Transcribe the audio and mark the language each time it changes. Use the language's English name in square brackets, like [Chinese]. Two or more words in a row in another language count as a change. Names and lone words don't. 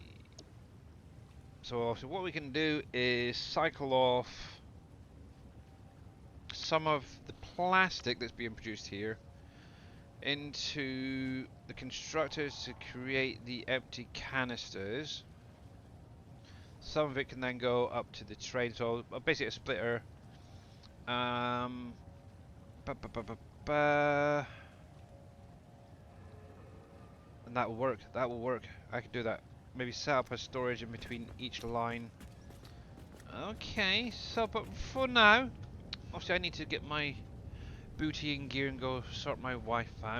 [English] So what we can do is cycle off some of the plastic that's being produced here into the constructors to create the empty canisters. Some of it can then go up to the train, so basically a splitter. Um, ba, ba, ba, ba, ba. And that will work. That will work. I can do that. Maybe set up a storage in between each line. Okay, so but for now, obviously I need to get my booty in gear and go sort my wife out.